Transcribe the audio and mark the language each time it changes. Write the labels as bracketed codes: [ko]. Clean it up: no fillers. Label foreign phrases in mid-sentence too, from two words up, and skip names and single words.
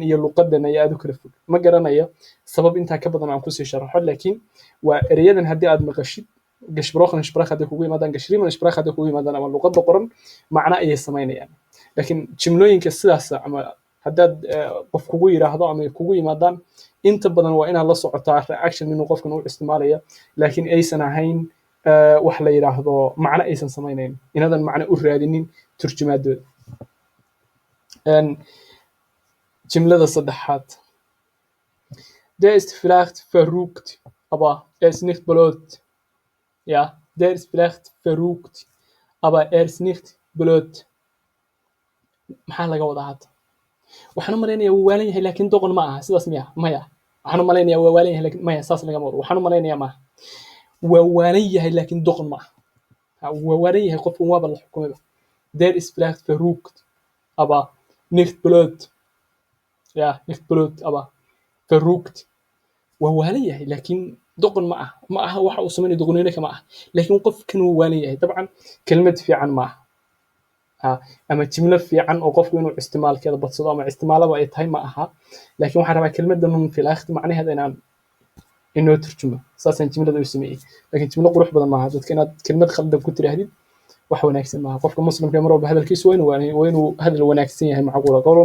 [so] iyo luqadan ayaa aad u kala fog ma garanayo sabab intaa ka badan aan kusii sharaxo laakiin waa ereyadan haddii aad maqashid [de] gesprochen Sprache [so] hadday kugu yimaadaan [de] geschrieben Sprache [so] hadday kugu yimaadaan ama luqadda qoran macno ayay samaynayaan laakiin jimlooyinka sidaas ama haddaad qof kugu yiraahdo ama kugu yimaadaan inta badan waa inaad la socotaa reaction inuu qofkan u isticmaalayo laakiin aysan ahayn wax la yiraahdo macno aysan samaynayn inaadan macno u raadinin turjumaadooda jimlada saddexaad [de] der ist vielleicht verrückt aber er ist nicht blöd ja der ist vielleicht verrückt aber er ist nicht blöd [so] maxaa laga wadaa hadda waxaan u malaynayaa wuu waalan yahay laakiin doqon ma aha sidaas miya maya waxaan u malaynayaa waa waalan yahay laakiin maya saas lagama wado waxaan u malaynayaa maaha waa waalan yahay laakiin doqon ma aha waa waalan yahay qofkan waaba la xukumayba [de] der ist vielleicht verrückt aber nicht blöd ja nicht blöd aber verrückt [so] waa waalan yahay laakiin doqon ma aha waxa uu sameynaya doqoniino kama aha laakiin qofkan wuu waalan yahay dabcan kelmad fiican ma aha ama jimlo fiican oo qofku inuu isticmaalkeeda badsado ama isticmaalaba ay tahay ma aha laakiin waxaan rabaa kelmaddan un [ar] في الآخر [so] macnaheeda inoo turjumo saasaan jimlada u sameeyey laakiin jimlo qurux badan maaha dadka inaad kelmad khaldan ku tiraahdid wax wanaagsan maaha qofka muslimka mar walba hadalkiisu waa inuu hadal wanaagsan yahay macquula